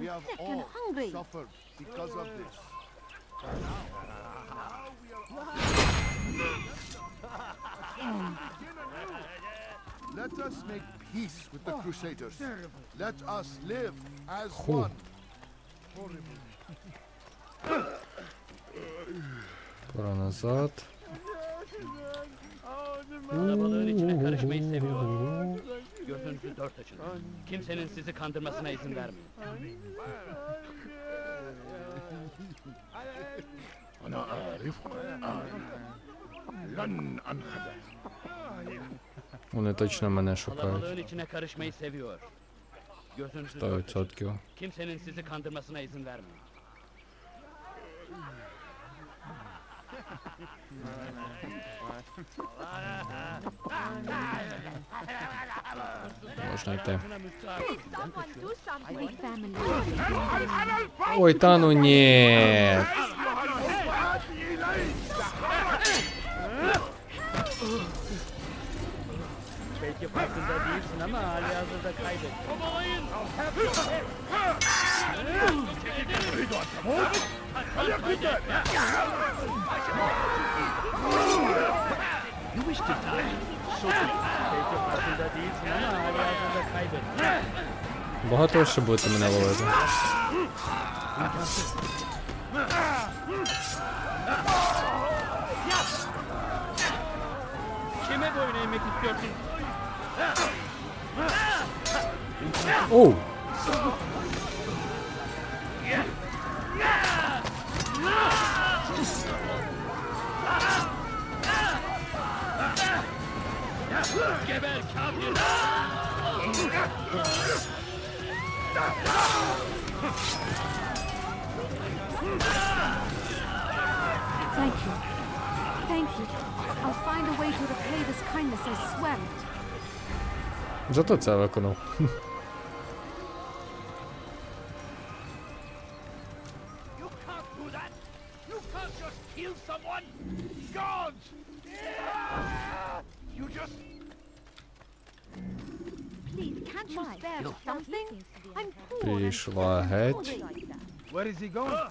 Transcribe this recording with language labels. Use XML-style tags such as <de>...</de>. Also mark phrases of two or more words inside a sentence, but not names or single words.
<en>We have sick and all hungry. suffered because of this. Let us make peace with the Crusaders. Let us live as one.</en> <uk>Пора назад.</uk> <tr>Kalabalığın içine karışmayı seviyor. Gözünüzü dört açın. Kimsenin sizi kandırmasına izin vermeyin.</tr> <ar>أنا أعرفك لن أنخدع.</ar> <uk>Вони точно мене шукають.</uk> <tr>Kalabalığın içine karışmayı seviyor. Gözünüzü dört açın. 100%. Kimsenin sizi kandırmasına izin vermeyin.</tr> <uk>Можна йти.</uk> <en>Someone do something. Family.</en> <uk>Ой, та ну ні.</uk> <tr>Belki farkında değilsin ama halihazırda kaybettin.</tr> <en>You wish to die? So</en> <tr>Belki farkında değilsin ama halihazırda kaybettin.</tr> <uk>Багато ще будете мене ловити.</uk> <tr>Kime boyun eğmek istiyorsun? Оу! Geber kafir!</tr> <en>Thank you. Thank you. I'll find a way to repay this kindness, I swear it.</en> <uk>Зато це виконав.</uk> <en>You can't do that. You can't just kill someone. Gods! You just... Please, can't you spare something? I'm poor.</en> <uk>Пішла геть.</uk> <en>Where is he going?</en>